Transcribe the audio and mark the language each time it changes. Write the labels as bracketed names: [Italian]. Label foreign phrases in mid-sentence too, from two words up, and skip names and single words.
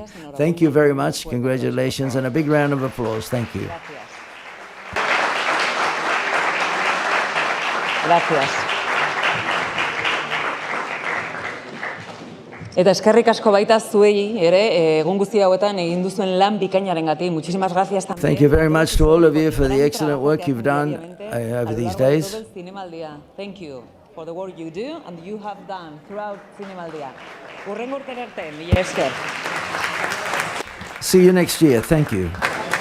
[English] Thank you very much, congratulations, and a big round of applause. Thank you. [Spanish] Gracias. [Basque] Eta eskerrik asko baita zuei ere, egun guzti hauetan egin duzuen lan bikainarengatik. [Spanish] Muchísimas gracias también. [English] Thank you very much to all of you for the excellent work you've done over these days. Thank you for the work you do and you have done throughout Zinemaldia. [Basque] Hurrengo urtera arte, mila esker. [English] See you next year. Thank you.